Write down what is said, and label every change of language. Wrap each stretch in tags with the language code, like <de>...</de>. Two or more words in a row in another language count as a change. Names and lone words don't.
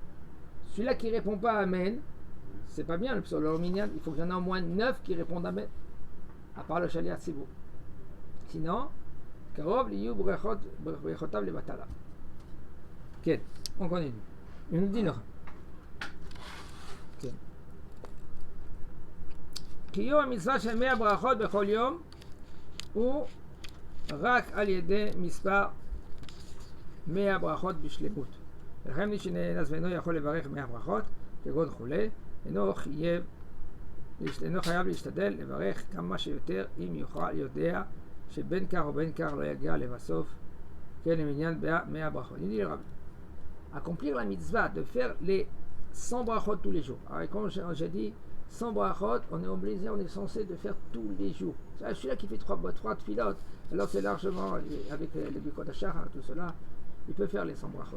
<fr>Celui-là qui répond pas Amen, c'est pas bien, sur le minyan, il faut qu'il y en ait au moins 9 qui répondent Amen. À part le Shaliach Tzibur. Sinon,</fr> <he>קרוב להיות ברכותיו לבטלה.</he> <fr>Ok, on continue. Il nous dit là.</fr> <he>קיום מצוה של 100 ברכות בכל יום ou רק על ידי מספר 100 ברכות בשלמות. ולכן מי שנאנס ואינו יכול לברך 100 ברכות, כגון חולה, אינו חייב להשתדל לברך כמה שיותר אם יודע שבין כך ובין כך לא יגיע לבסוף, כן למניין 100 ברכות.</he> <fr>Il dit le Rabbi, accomplir la mitzvah de faire les 100 brachot tous les jours. Alors comme j'ai dit, 100 brachot, on est obligé, on est censé de faire tous les jours. Celui-là qui fait 3 tfilotes, alors c'est largement, avec le Birkot HaShachar, tout cela, il peut faire les 100 brachot.</fr>